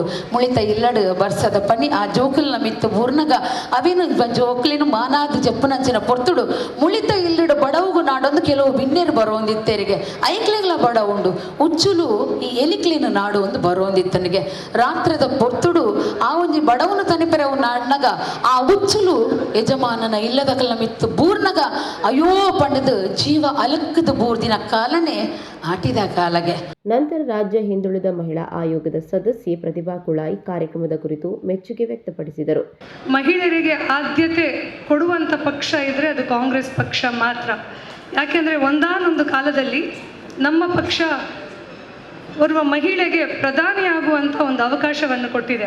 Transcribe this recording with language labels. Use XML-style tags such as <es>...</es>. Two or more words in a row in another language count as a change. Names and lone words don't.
<tcy>ಮುಳಿತ ಇಲ್ಲಡು ಬರ್ಸದ ಪನಿ ಆ ಜೋಕಲ್ನ ಮಿತ್ತು ಬೂರ್ನಗ ಅವೇನು ಜೋಕ್ಲಿನ ಮಾನಾದ ಜಪ್ಪನಂಚಿನ ಪೊರ್ತುಡು ಮುಳಿತ ಇಲ್ಲಡು ಬಡವುಗು ನಾಡೊಂದು ಕೆಲವು ಬಿನ್ನೇರು ಬರೋಂದಿತ್ತೇರಿಗೆ ಐಕ್ಲೆಗ್ಲ ಬಡ ಉಂಡು ಉಚ್ಚುಲು ಈ ಎಲಿಕ್ಲಿನ ನಾಡು ಒಂದು ಬರೋಂದಿತ್ತನಿಗೆ ರಾತ್ರದ ಪೊರ್ತುಡು ಆ ಒಂಜಿ ಬಡವನು ತನಿಪೆರವು ನಾಡ್ನಗ ಆ ಉಚ್ಚುಲು ಯಜಮಾನನ ಇಲ್ಲದ ಕಲ್ಲ ಮಿತ್ತು ಬೂರ್ನಗ ಅಯ್ಯೋ ಪಂಡದು ಜೀವ ಅಲಕ್ಕದ ಬೂರ್ದಿನ ಕಾಲನೇ ಆಟಿದ ಕಾಲಗೆ.</tcy> <kn>ನಂತರ ರಾಜ್ಯ ಹಿಂದುಳಿದ ಮಹಿಳಾ ಆಯೋಗದ ಸದಸ್ಯೆ ಪ್ರತಿಭಾ ಕುಳಾಯಿ ಕಾರ್ಯಕ್ರಮದ ಕುರಿತು ಮೆಚ್ಚುಗೆ ವ್ಯಕ್ತಪಡಿಸಿದರು. ಮಹಿಳೆಯರಿಗೆ ಆದ್ಯತೆ ಕೊಡುವಂಥ ಪಕ್ಷ ಇದ್ದರೆ ಅದು ಕಾಂಗ್ರೆಸ್ ಪಕ್ಷ ಮಾತ್ರ. ಯಾಕೆಂದರೆ ಒಂದಾನೊಂದು ಕಾಲದಲ್ಲಿ ನಮ್ಮ ಪಕ್ಷ ಓರ್ವ ಮಹಿಳೆಗೆ ಪ್ರಧಾನಿಯಾಗುವಂಥ ಒಂದು ಅವಕಾಶವನ್ನು ಕೊಟ್ಟಿದೆ.</kn>